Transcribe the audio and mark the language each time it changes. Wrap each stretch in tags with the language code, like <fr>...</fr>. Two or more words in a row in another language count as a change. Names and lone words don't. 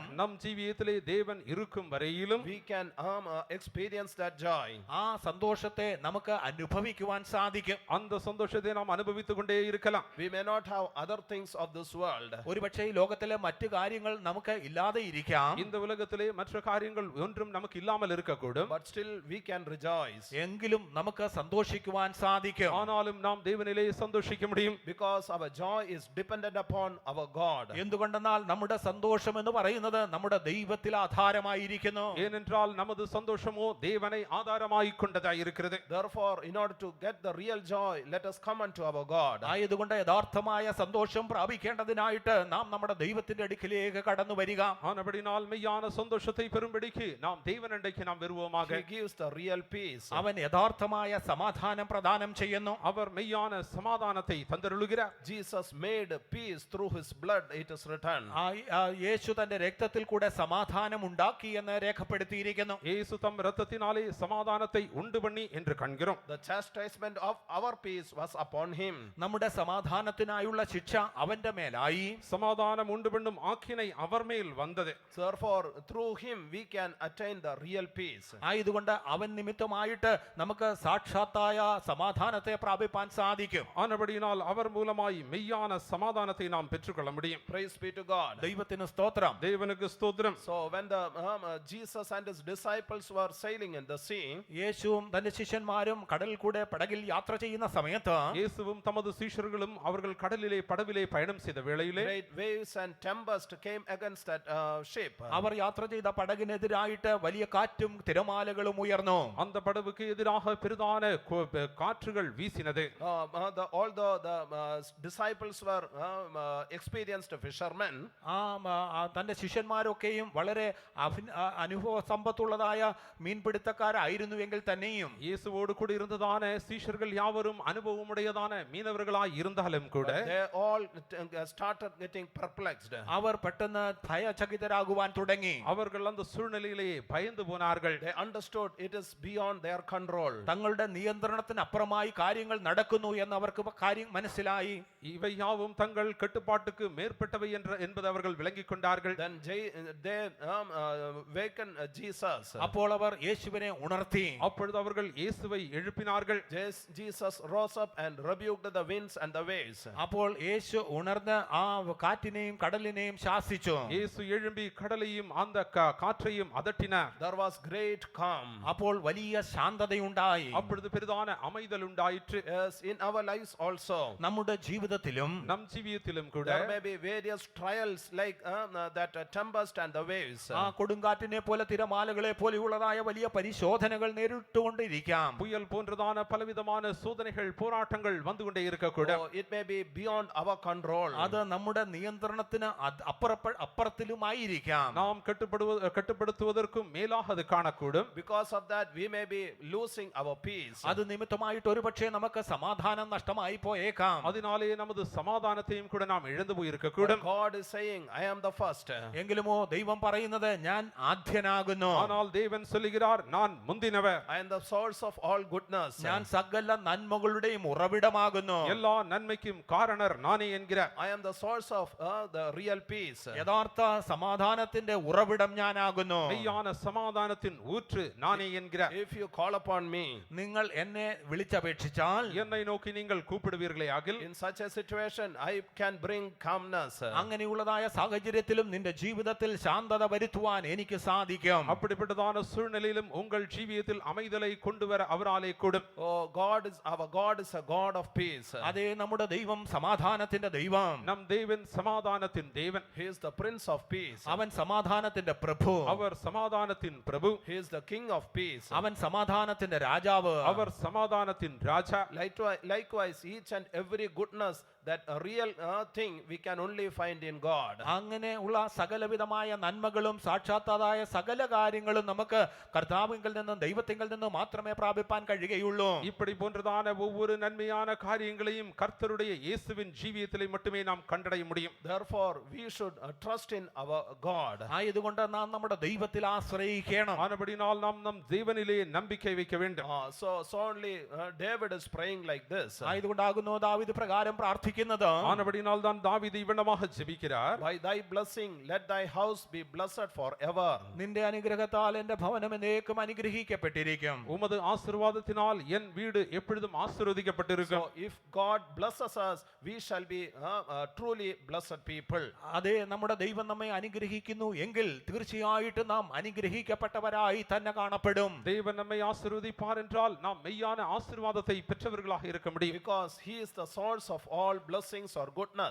<ta>நம் ஜீவியத்திலே தேவன் இருக்கும் வரையிலும்</ta> <en>we can experience that joy.</en> <ml>ആ സന്തോഷത്തെ നമുക്ക് അനുഭവിക്കുവാൻ സാധിക്കും.</ml> <ta>அந்த சந்தோஷத்தை நாம் அனுபவித்துக் கொண்டே இருக்கலாம்.</ta> <en>We may not have other things of this world.</en> <ml>ഒരുപക്ഷേ ഈ ലോകത്തിലെ മറ്റു കാര്യങ്ങൾ നമുക്ക് ഇല്ലാതെ ഇരിക്കാം.</ml> <ta>இந்த உலகத்திலே மற்ற காரியங்கள் ஒன்றும் நமக்கு இல்லாமல் இருக்கக்கூடும்.</ta> <en>But still we can rejoice.</en> <ml>എങ്കിലും നമുക്ക് സന്തോഷിക്കുവാൻ സാധിക്കും.</ml> <ta>ஆனாலும் நாம் தேவனிலே சந்தோஷிக்க முடியும்.</ta> <en>Because our joy is dependent upon our God.</en> <ml>എന്തുകൊണ്ടെന്നാൽ നമ്മുടെ സന്തോഷം എന്ന് പറയുന്നത് നമ്മുടെ ദൈവത്തിൽ ആധാരമായിരിക്കുന്നു.</ml> <ta>ஏனென்றால் நமது சந்தோஷமோ தேவனை ஆதாரமாய் கொண்டதாய் இருக்கிறது.</ta> <en>Therefore, in order to get the real joy, let us come unto our God.</en> <ml>ആയതുകൊണ്ട് യഥാർത്ഥമായ സന്തോഷം പ്രാപിക്കേണ്ടതിനായിട്ട് നാം നമ്മുടെ ദൈവത്തിന്റെ അടുക്കിലേക്ക് കടന്നു വരിക.</ml> <ta>ஆனபடினால் மெய்யான சந்தோஷத்தை பெறும்படிக்கு நாம் தேவனண்டைக்கு நாம் வருவோமாக.</ta> <en>He gives the real peace.</en> <ml>അവൻ യഥാർത്ഥമായ സമാധാനം പ്രദാനം ചെയ്യുന്നു.</ml> <ta>அவர் மெய்யான சமாதானத்தை தந்தருளுகிறார்.</ta> <en>Jesus made peace through his blood, it is written.</en> <ml>യേശു തന്റെ രക്തത്തിൽ കൂടെ സമാധാനം ഉണ്ടാക്കി എന്ന് രേഖപ്പെടുത്തിയിരിക്കുന്നു.</ml> <ta>இயேசு தம் இரத்தத்தினாலே சமாதானத்தை உண்டு பண்ணி என்று காண்கிறோம்.</ta> <en>The chastisement of our peace was upon him.</en> <ml>നമ്മുടെ സമാധാനത്തിനായുള്ള ശിക്ഷ അവന്റെ മേലായി.</ml> <ta>சமாதானம் உண்டு பண்ணும் ஆக்கினை அவர் மேல் வந்தது.</ta> <en>Therefore, through him we can attain the real peace.</en> <ml>ആയതുകൊണ്ട് അവൻ നിമിത്തമായിട്ട് നമുക്ക് സാക്ഷാത്തായ സമാധാനത്തെ പ്രാപിപ്പാൻ സാധിക്കും.</ml> <ta>ஆனபடியினால் அவர் மூலமாய் மெய்யான சமாதானத்தை நாம் பெற்றுக்கொள்ள முடியும்.</ta> <en>Praise be to God.</en> <ml>ദൈവത്തിന് സ്തോത്രം.</ml> <ta>தேவனுக்கு ஸ்தோத்திரம்.</ta> <en>So when the Jesus and his disciples were sailing in the sea,</en> <ml>യേശുവും തന്റെ ശിഷ്യന്മാരും കടലിൽ കൂടെ പടകിൽ യാത്ര ചെയ്യുന്ന സമയത്ത്</ml> <ta>இயேசுவும் தமது சீஷர்களும் அவர்கள் கடலிலே படவிலே பயணம் செய்த வேளையிலே</ta> <en>great waves and tempest came against that ship.</en> <ml>അവർ യാത്ര ചെയ്ത പടകിനെതിരായിട്ട് വലിയ കാറ്റും തിരമാലകളും ഉയർന്നു.</ml> <ta>அந்த படவுக்கு எதிராக பெரிதான காற்றுகள் வீசினது.</ta> <en>Although the disciples were experienced fishermen,</en> <ml>തന്റെ ശിഷ്യന്മാരൊക്കെയും വളരെ അനുഭവ സമ്പത്തുള്ളതായ മീൻപിടുത്തക്കാരായിരുന്നുവെങ്കിൽ തന്നെയും</ml> <ta>இயேசுவோடு கூட இருந்ததான சீஷர்கள் யாவரும் அனுபவமுடையதான மீனவர்களாய் இருந்தாலும் கூட</ta> <en>they all started getting perplexed.</en> <ml>അവർ പെട്ടെന്ന് ഭയചകിതരാകുവാൻ തുടങ്ങി.</ml> <ta>அவர்கள் அந்த சூழ்நிலையிலே பயந்து போனார்கள்.</ta> <en>They understood it is beyond their control.</en> <ml>തങ്ങളുടെ നിയന്ത്രണത്തിന് അപ്പുറമായി കാര്യങ്ങൾ നടക്കുന്നു എന്ന് അവർക്ക് കാര്യം മനസ്സിലായി.</ml> <ta>இவை யாவும் தங்கள் கட்டுப்பாட்டுக்கு மேற்பட்டவை என்பதை அவர்கள் விளங்கிக் கொண்டார்கள்.</ta> <en>Then they wakened Jesus.</en> <ml>അപ്പോൾ അവർ യേശുവിനെ ഉണർത്തി.</ml> <ta>அப்பொழுது அவர்கள் இயேசுவை எழுப்பினார்கள்.</ta> <en>Jesus rose up and rebuked the winds and the waves.</en> <ml>അപ്പോൾ യേശു ഉണർന്ന് ആ കാറ്റിനെയും കടലിനെയും ശാസിച്ചു.</ml> <ta>இயேசு எழும்பி கடலையும் அந்த காற்றையும் அதட்டினார்.</ta> <en>There was great calm.</en> <ml>അപ്പോൾ വലിയ ശാന്തതയുണ്ടായി.</ml> <ta>அப்பொழுது பெரிதான அமைதல் உண்டாயிற்று.</ta> <en>Yes, in our lives also.</en> <ml>നമ്മുടെ ജീവിതത്തിലും</ml> <ta>நம் ஜீவியத்திலும் கூட</ta> <en>There may be various trials like that tempest and the waves.</en> <ml>ആ കൊടുങ്കാറ്റിനെ പോലെ തിരമാലകളെ പോലെയുള്ളതായ വലിയ പരിശോധനകൾ നേരിട്ടുകൊണ്ടിരിക്കാം.</ml> <ta>புயல் போன்றதான பலவிதமான சோதனைகள் போராட்டங்கள் வந்து கொண்டே இருக்கக்கூடும்.</ta> <en>Oh, it may be beyond our control.</en> <ml>അത് നമ്മുടെ നിയന്ത്രണത്തിന് അപ്പുറത്തിലുമായിരിക്കാം.</ml> <ta>நாம் கட்டுப்படுத்துவதற்கும் மேலாக அது காணக்கூடும்.</ta> <en>Because of that we may be losing our peace.</en> <ml>അത് നിമിത്തമായിട്ട് ഒരുപക്ഷേ നമുക്ക് സമാധാനം നഷ്ടമായി പോയേക്കാം.</ml> <ta>அதனாலே நமது சமாதானத்தையும் கூட நாம் இழந்து போயிருக்கக்கூடும்.</ta> <en>God is saying, I am the first.</en> <ml>എങ്കിലുമോ ദൈവം പറയുന്നത് ഞാൻ ആദ്യനാകുന്നു.</ml> <ta>ஆனால் தேவன் சொல்லுகிறார் நான் முந்தினவர்.</ta> <en>I am the source of all goodness.</en> <ml>ഞാൻ സകല നന്മകളുടെയും ഉറവിടമാകുന്നു.</ml> <ta>எல்லா நன்மைக்கும் காரணர் நானே என்கிறார்.</ta> <en>I am the source of the real peace.</en> <ml>യഥാർത്ഥ സമാധാനത്തിന്റെ ഉറവിടം ഞാനാകുന്നു.</ml> <ta>மெய்யான சமாதானத்தின் ஊற்று நானே என்கிறார்.</ta> <en>If you call upon me,</en> <ml>നിങ്ങൾ എന്നെ വിളിച്ചപേക്ഷിച്ചാൽ</ml> <ta>என்னை நோக்கி நீங்கள் கூப்பிடுவீர்களே ஆகில்</ta> <en>in such a situation I can bring calmness.</en> <ml>അങ്ങനെയുള്ളതായ സാഹചര്യത്തിലും നിന്റെ ജീവിതത്തിൽ ശാന്തത വരുത്തുവാൻ എനിക്ക് സാധിക്കും.</ml> <ta>அப்படிப்பட்டதான சூழ்நிலையிலும் உங்கள் ஜீவியத்தில் அமைதலை கொண்டு வர அவராலே கூடும்.</ta> <en>Oh, our God is a God of peace.</en> <ml>അതേ നമ്മുടെ ദൈവം സമാധാനത്തിന്റെ ദൈവം.</ml> <ta>நம் தேவன் சமாதானத்தின் தேவன்.</ta> <en>He is the Prince of Peace.</en> <ml>അവൻ സമാധാനത്തിന്റെ പ്രഭു.</ml> <ta>அவர் சமாதானத்தின் பிரபு.</ta> <en>He is the King of Peace.</en> <ml>അവൻ സമാധാനത്തിന്റെ രാജാവ്.</ml> <ta>அவர் சமாதானத்தின் ராஜா.</ta> <en>Likewise, each and every goodness, that a real thing we can only find in God.</en> <ml>അങ്ങനെ ഉള്ള സകലവിധമായ നന്മകളും സാക്ഷാത്തായ സകല കാര്യങ്ങളും നമുക്ക് കർത്താവിങ്കിൽ നിന്നും ദൈവത്തിങ്കിൽ നിന്നും മാത്രമേ പ്രാപിപ്പാൻ കഴിയുകയുള്ളൂ.</ml> <ta>இப்படி போன்றதான ஒவ்வொரு நன்மையான காரியங்களையும் கர்த்தருடைய இயேசுவின் ஜீவியத்திலே மட்டுமே நாம் கண்டடைய முடியும்.</ta> <en>Therefore we should trust in our God.</en> <ml>ആയതുകൊണ്ട് നാം നമ്മുടെ ദൈവത്തിൽ ആശ്രയിക്കണം.</ml> <ta>ஆனபடினால் நாம் நம் தேவனிலே நம்பிக்கை வைக்க வேண்டும்.</ta> <en>So only David is praying like this.</en> <ml>ആയതുകൊണ്ടാകുന്നു ദാവീദ് പ്രകാരം പ്രാർത്ഥിക്കുന്നത്.</ml> <ta>ஆனபடினால் தான் தாவீது இவ்வளவாக ஜெபிக்கிறார்.</ta> <en>By thy blessing let thy house be blessed forever.</en> <ml>നിന്റെ അനുഗ്രഹത്താൽ എന്റെ ഭവനം എന്നേക്കും അനുഗ്രഹിക്കപ്പെട്ടിരിക്കും.</ml> <ta>உமது ஆசீர்வாதத்தினால் என் வீடு எப்பொழுதும் ஆசீர்வதிக்கப்பட்டிருக்கும்.</ta> <en>So if God blesses us, we shall be truly blessed people.</en> <ml>അതേ നമ്മുടെ ദൈവം നമ്മെ അനുഗ്രഹിക്കുന്നു എങ്കിൽ തീർച്ചയായിട്ടും നാം അനുഗ്രഹിക്കപ്പെട്ടവരായി തന്നെ കാണപ്പെടും.</ml> <ta>தேவன் நம்மை ஆசீர்வதிப்பார் என்றால் நாம் மெய்யான ஆசீர்வாதத்தை பெற்றவர்களாக இருக்க முடியும்.</ta> <en>Because he is the source of all blessings or goodness.</en>